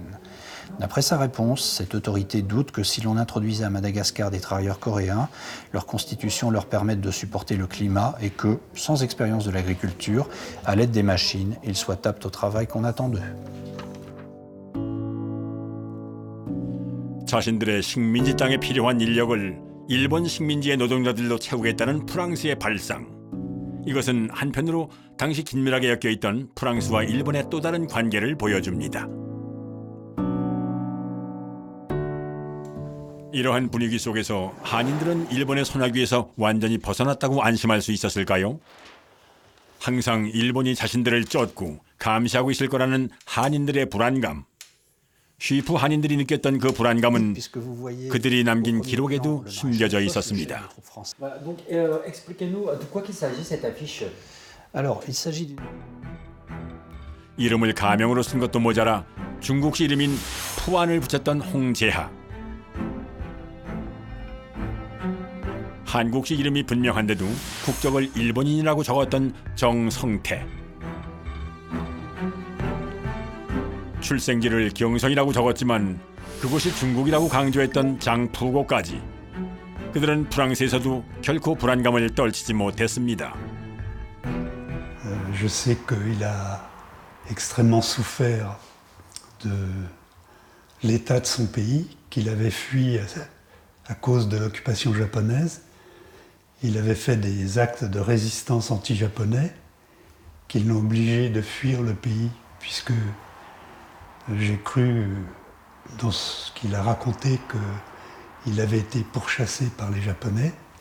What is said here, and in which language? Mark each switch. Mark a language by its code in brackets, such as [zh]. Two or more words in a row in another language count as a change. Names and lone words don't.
[fr] D'après sa réponse, cette autorité doute que si l'on introduisait à Madagascar des travailleurs coréens, leur constitution leur permette de supporter le climat et que, sans expérience de l'agriculture, à l'aide des machines, ils soient aptes au travail qu'on attend d'eux. [ko] 자신들의 식민지 땅에 필요한 인력을 일본 식민지의 노동자들로 채우겠다는 프랑스의 발상. 이것은 한편으로 당시 긴밀하게 엮여있던 프랑스와 일본의 또 다른 관계를 보여줍니다. 이러한 분위기 속에서 한인들은 일본의 손아귀에서 완전히 벗어났다고 안심할 수 있었을까요? 항상 일본이 자신들을 쫓고 감시하고 있을 거라는 한인들의 불안감. 슈이프 한인들이 느꼈던 그 불안감은 그들이 남긴 기록에도 숨겨져 있었습니다. [fr] Donc, expliquez-nous de quoi qu'il s'agit cette affiche. Alors, il s'agit d'une... [ko] 이름을 가명으로 쓴 것도 모자라 중국식 이름인 푸안을 붙였던 홍재하. 한국식 이름이 분명한데도 국적을 일본인이라고 적었던 정성태. 출생지를 경성이라고 적었지만 그곳이 중국이라고 강조했던 장푸고까지. 그들은 프랑스에서도 결코 불안감을 떨치지 못했습니다. [fr] Je sais qu'il a extrêmement souffert de l'état de son pays, qu'il avait fui à cause de l'occupation japonaise. Il avait fait des actes de résistance anti-japonais qui l'ont obligé de fuir le pays, puisque j'ai cru dans ce qu'il a raconté qu'il avait été pourchassé par les Japonais.